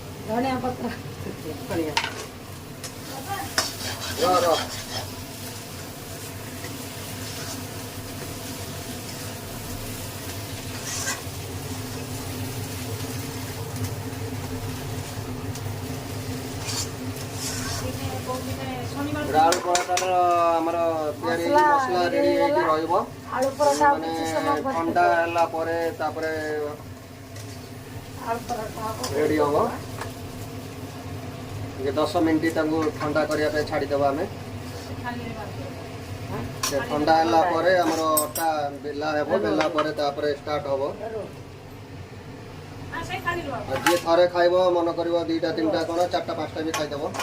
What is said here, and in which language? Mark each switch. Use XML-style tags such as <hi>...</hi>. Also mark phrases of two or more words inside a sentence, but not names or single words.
<or>ଧନିଆ ପତ୍ର बढ़िया रह ଆଳୁ ପରଟାର ଆମର ତିଆରି ହେଇକି ମସଲା ରେଡି ହେଇକି ରହିବ। ଆଳୁ ପରଟା ମାନେ କିଛି ସମୟ ପରେ ଥଣ୍ଡା ହେଲା ପରେ ତାପରେ ଆଳୁ ପରଟା हବ। ରେଡି ହବ। ଟିକେ 10 ମିନିଟ୍ ତାଙ୍କୁ ଥଣ୍ଡା କରିବା ପାଇଁ ଛାଡ଼ିଦେବା ଆମେ। ସେ ଥଣ୍ଡା ହେଲା ପରେ ଆମର ଅଟା ବେଲା ହେବ, ବେଲା ପରେ ତାପରେ ଷ୍ଟାର୍ଟ ହବ। ଆଉ ଯିଏ ଥରେ ଖାଇବ ମନ କରିବ 2ଟା 3ଟା କ'ଣ 4ଟା 5ଟା ବି ଖାଇଦେବ।</or>